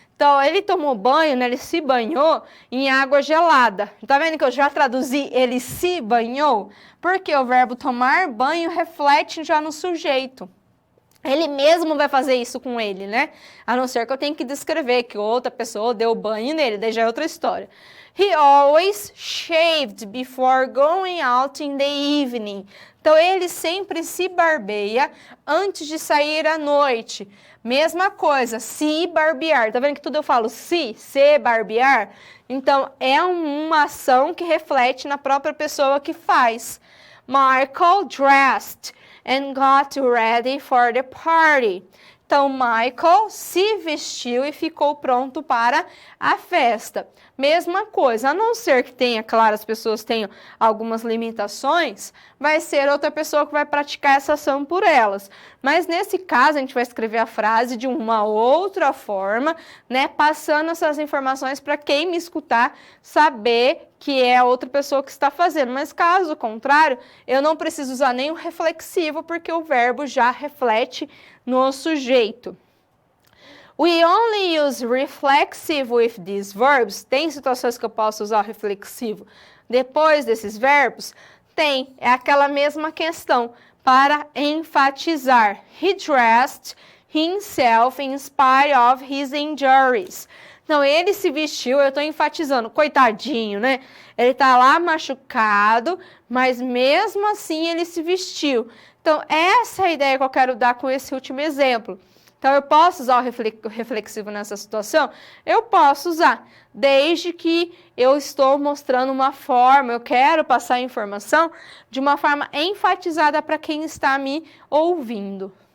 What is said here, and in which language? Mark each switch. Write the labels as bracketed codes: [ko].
[pt] Então, ele tomou banho, né? Ele se banhou em água gelada. Tá vendo que eu já traduzi ele se banhou? Porque o verbo tomar banho reflete já no sujeito. Ele mesmo vai fazer isso com ele, né? A não ser que eu tenha que descrever que outra pessoa deu banho nele, daí já é outra história. [en] He always shaved before going out in the evening. [pt] Então, ele sempre se barbeia antes de sair à noite. Mesma coisa, se barbear. Tá vendo que tudo eu falo se barbear? Então, é uma ação que reflete na própria pessoa que faz. [en] Michael dressed and got ready for the party. [pt] Então, Michael se vestiu e ficou pronto para a festa. Mesma coisa, a não ser que tenha, claro, as pessoas tenham algumas limitações, vai ser outra pessoa que vai praticar essa ação por elas. Mas nesse caso, a gente vai escrever a frase de uma outra forma, né? Passando essas informações para quem me escutar saber que é a outra pessoa que está fazendo. Mas caso contrário, eu não preciso usar nenhum reflexivo, porque o verbo já reflete no sujeito. [en] We only use reflexive with these verbs. [pt] Tem situações que eu posso usar o reflexivo depois desses verbos? Tem, é aquela mesma questão, para enfatizar. [en] He dressed himself in spite of his injuries. [pt] Então, ele se vestiu, eu estou enfatizando, coitadinho, né? Ele está lá machucado, mas mesmo assim ele se vestiu. Então, essa é a ideia que eu quero dar com esse último exemplo. Então, eu posso usar o reflexivo nessa situação? Eu posso usar, desde que eu estou mostrando uma forma, eu quero passar a informação de uma forma enfatizada para quem está me ouvindo.